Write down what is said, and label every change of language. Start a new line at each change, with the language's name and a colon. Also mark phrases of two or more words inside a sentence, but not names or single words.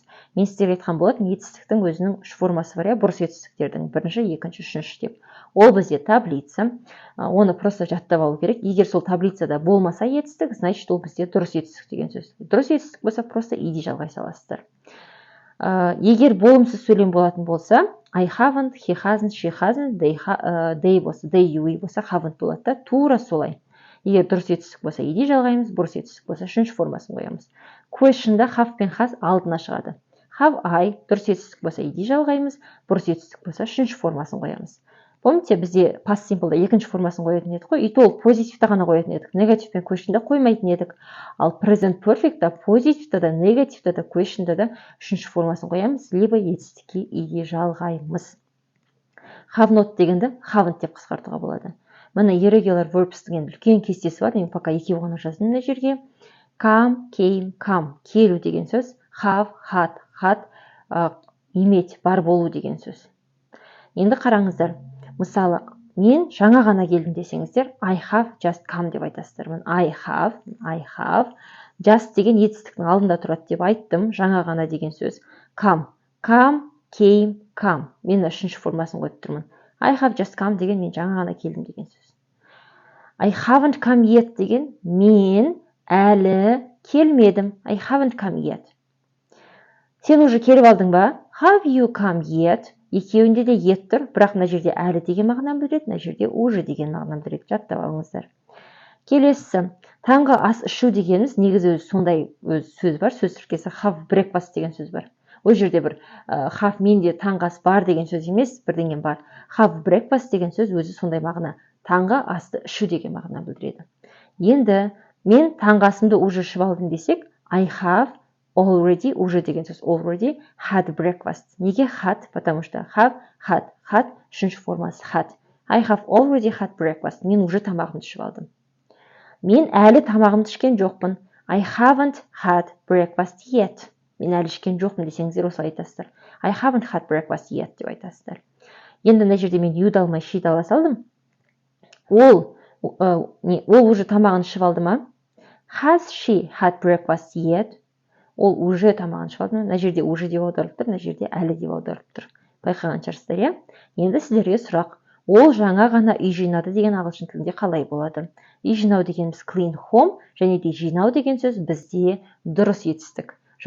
Kazakh: Мен сіздерге айтқан болатын, етістіктің өзінің үш формасы бар, бұрыс етістіктердің бірінші, екінші, үшінші деп. Ол бізде таблица, оны просто жаттап алу керек. Егер сол таблицада болмаса етістік, значит ол бізде дұрыс етістік деген сөз. Дұрыс етістік болса, просто ed жалғай саласыздар. Егер болымсыз сөйлем болатын болса,
English: I haven't, he hasn't, she hasn't, they болса, they, we болса, haven't
Kazakh: болады да, тура солай. Егер дұрыс етістік болса, ed жалғаймыз, бұрыс етістік болса, үшінші формасын қоямыз. Question'да have пен has алдына шығады.
English: Have I,
Kazakh: дұрыс етістік болса, ed жалғаймыз, бұрыс етістік болса, үшінші формасын қоямыз. Помните, бізде
English: past simple'да
Kazakh: екінші формасын қоятын едік қой,
Russian: и то
Kazakh: позитивті ғана қоятын едік, негатив пен question'да қоймайтын едік. Ал
English: present perfect'та
Kazakh: позитивті да, негативті да, question'да да үшінші формасын қоямыз, либо етістікке ed жалғаймыз.
English: Have not
Kazakh: дегенді haven't деп қысқартуға болады. Міне
English: irregular verbs
Kazakh: деген үлкен кестесі бар, мен пока екеу ғана жаздым мына жерге.
English: Come, came, come,
Kazakh: келу деген сөз,
English: have, had,
Russian: иметь,
Kazakh: бар болу деген сөз. Енді қараңыздар, мысалы, мен жаңа ғана келдім десеңіздер,
English: I have just come
Kazakh: деп айтасыздар.
English: I have,
Kazakh: just деген етістіктің алдында тұрады деп айттым, жаңа ғана деген сөз.
English: Come, came, come.
Kazakh: Мен үшінші формасын қойып тұрмын.
English: I have just come
Kazakh: деген мен жаңа ғана келдім деген сөз.
English: I haven't come yet
Kazakh: деген мен әлі келмедім.
English: I haven't come yet.
Kazakh: Сен уже келіп алдың ба?
English: Have you come yet?
Kazakh: Екеуінде де yet тұр, бірақ мына жерде әлі деген мағынаны білдіреді, мына жерде уже деген мағынаны білдіреді. Жаттап алыңыздар. Келесі, таңғы ас ішу дегеніміз негізі өзі сондай сөз бар, сөз тіркесі
English: have breakfast
Kazakh: деген сөз бар. Ол жерде бір have менде таңғы ас бар деген сөз емес, бірдеңе бар.
English: Have breakfast
Kazakh: деген сөз өзі сондай мағына. Таңғы асты ішу деген мағына білдіреді. Енді мен таңғы асымды уже ішіп алдым десек,
English: I have already, уже
Kazakh: деген сөз
English: already had breakfast. Неге had?
Russian: Потому что
Kazakh: had, үшінші формасы had.
English: I have already had breakfast.
Kazakh: Мен уже тамағымды ішіп алдым. Мен әлі тамағымды ішкен жоқпын.
English: I haven't had breakfast yet.
Kazakh: мен әлі ішкен жоқпын десеңіздер осылай айтасыздар.
English: I haven't had breakfast yet
Kazakh: деп айтасыздар. Енді мына жерде мен you'ды алмай she'ді ала салдым. Ол уже тамағын ішіп алды ма?
English: Has she had breakfast yet?
Kazakh: Ол уже тамағын ішіп алды ма? Мына жерде уже деп аударылып тұр, мына жерде әлі деп аударылып тұр. Байқаған шығарсыздар, иә? Енді сіздерге сұрақ. Ол жаңа ғана үй жинады деген ағылшын тілінде қалай болады? Үй жинау дегеніміз
English: clean home,
Kazakh: және де жинау деген сөз бізде дұрыс етістік.